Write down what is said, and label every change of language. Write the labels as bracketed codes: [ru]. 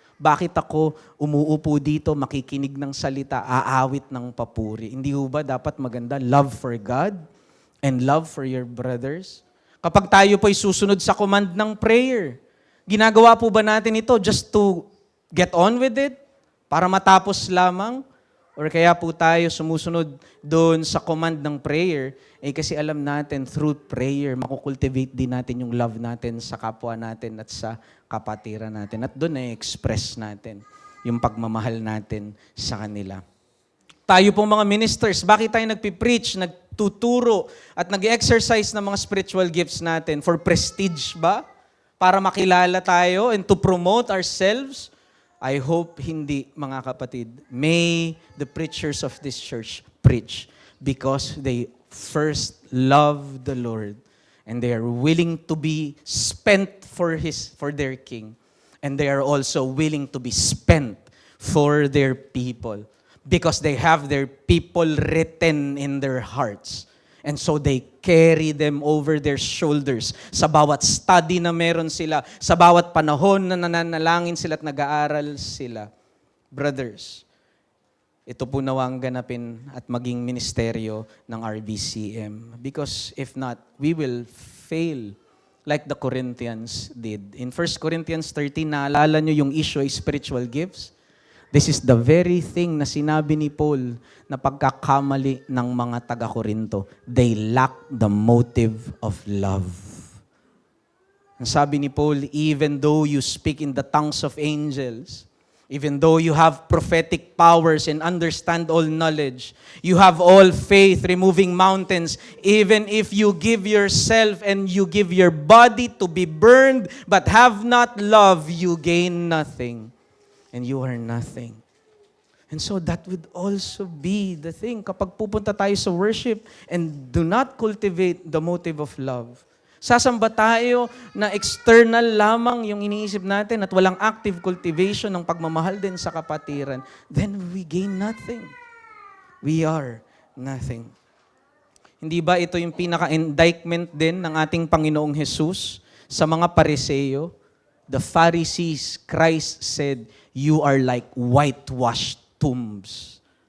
[tl] Bakit ako umuupo dito, makikinig ng salita, aawit ng papuri? Hindi ho ba dapat maganda? [en] Love for God and love for your brothers? [tl] Kapag tayo po'y susunod sa command ng prayer, ginagawa po ba natin ito [en] just to get on with it? [tl] Para matapos lamang? Or kaya po tayo sumusunod doon sa command ng prayer, kasi alam natin through prayer, makukultivate din natin yung love natin sa kapwa natin at sa kapatiran natin. At doon express natin yung pagmamahal natin sa kanila. Tayo pong mga ministers, bakit tayo nagpipreach, nagtuturo, at nag-exercise ng mga spiritual gifts natin? [en] For prestige ba? [tl] Para makilala tayo [en] and to promote ourselves? I hope [tl] hindi, mga kapatid. [en] May the preachers of this church preach because they first love the Lord and they are willing to be spent for their King, and they are also willing to be spent for their people because they have their people written in their hearts. And so they carry them over their shoulders [tl] sa bawat study na meron sila, sa bawat panahon na nananalangin sila at nag-aaral sila. Brothers, ito po nawang ganapin at maging ministeryo ng RBCM. [en] Because if not, we will fail like the Corinthians did. [tl] In 1 Corinthians 13, naalala nyo yung issue ay spiritual gifts? [en] This is the very thing [tl] na sinabi ni Paul na pagkakamali ng mga taga-Korinto. [en] They lack the motive of love. [tl] Ang sabi ni Paul, [en] even though you speak in the tongues of angels, even though you have prophetic powers and understand all knowledge, you have all faith, removing mountains, even if you give yourself and you give your body to be burned, but have not love, you gain nothing. And you are nothing. And so that would also be the thing. [tl] Kapag pupunta tayo sa worship [en] and do not cultivate the motive of love, [tl] sasamba tayo na external lamang yung iniisip natin at walang active cultivation ng pagmamahal din sa kapatiran, [en] then we gain nothing. We are nothing. [tl] Hindi ba ito yung pinaka-indictment din ng ating Panginoong Jesus sa mga Pariseo? [en] The Pharisees, Christ said, you are like whitewashed tombs.